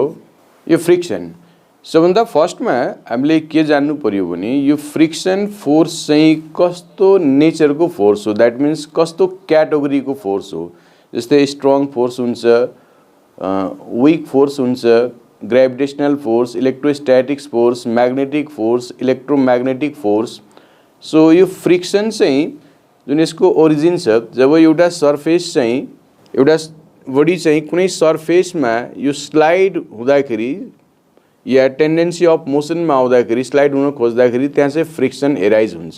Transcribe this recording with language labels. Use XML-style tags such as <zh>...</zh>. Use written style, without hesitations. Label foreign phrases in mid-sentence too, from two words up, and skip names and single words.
<ne>यो फ्रिक्सन सबभन्दा फर्स्टमा हामीले के जान्नु पर्यो भने यो</ne> <en>friction force</en> <ne>चाहिँ कस्तो नेचरको फोर्स हो,</ne> <en>that means</en> <ne>कस्तो क्याटेगोरीको फोर्स हो।</ne> <en>जस्तै strong force हुन्छ, weak force हुन्छ, gravitational force, electrostatics force, magnetic force, electromagnetic force.</en> <ne>सो यो फ्रिक्सन चाहिँ जुन यसको ओरिजिन छ, जब एउटा सरफेस चाहिँ एउटा बडी चाहिँ कुनै सरफेसमा यो स्लाइड हुँदाखेरि या</ne> <en>tendency of motion</en> <ne>आउँदाखेरि स्लाइड हुन खोज्दाखेरि त्यहाँ चाहिँ</ne> <en>friction arise</en> <ne>हुन्छ।</ne>